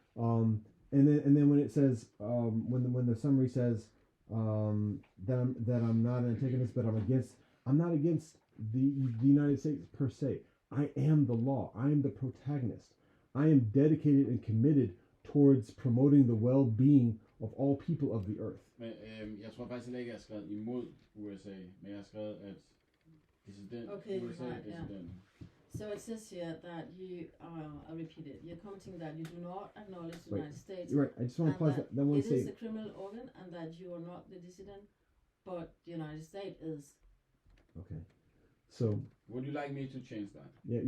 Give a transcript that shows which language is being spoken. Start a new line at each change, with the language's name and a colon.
English: And then when it says when the summary says that I'm not an antagonist, but I'm not against the United States per se. I am the law. I am the protagonist. I am dedicated and committed towards promoting the well-being of all people of the earth.
Danish: Men jeg tror faktisk ikke, jeg har skrevet imod USA, men jeg har skrevet, at dissident,
English: Okay,
Danish: USA
English: right,
Danish: dissident.
English: yeah. So it says here that you, I repeat it, you're commenting that you do not acknowledge the United States. You're right. I just want to pause that one it statement. It is a criminal organ and that you are not the dissident, but the United States is. Okay. So. Would you like me to change that?